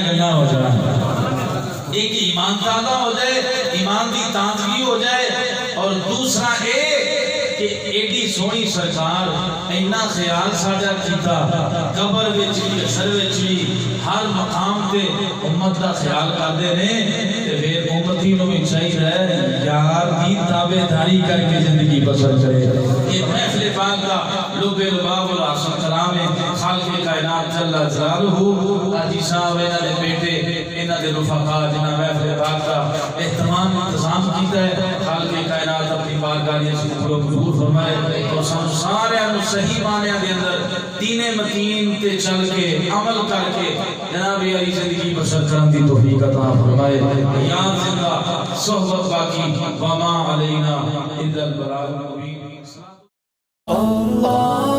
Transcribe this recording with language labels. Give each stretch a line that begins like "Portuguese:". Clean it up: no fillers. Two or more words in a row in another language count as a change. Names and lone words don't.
Punjabi: گنگا ہو جائے ایک ایمان تازہ ہو جائے ایمان دی تازگی ہو جائے اور دوسرا ایک کہ ایڈی سونی سرکار اینا خیال ساجا کیتا قبر وچ بھی حشر وچ بھی ہر مقام تے امت دا خیال کردے نے تے پھر امتی نو بھی چاہیے یار دی تابعداری کر کے زندگی بسر کرے
Urdu: یہ محفل پاک کا لب لباب العاصم کلام خالق کائنات
Arabic: جل جلالہ
Urdu: حاجی صاحب انہاں دے بیٹے
Punjabi: انہاں دے رفقا جنہاں محفل پاک کا اہتمام انتظام کیتا ہے خالق کائنات اپنی بارگاہ میں شکر و قبول فرمائے اور سارے صحیح معنی دے اندر دین متین تے چل کے عمل کر کے جناب علی زندگی بسر کرنے دی توفیق عطا فرمائے یاد زندہ صحبت باقی
Arabic: وما علینا الا البلاغ المبین.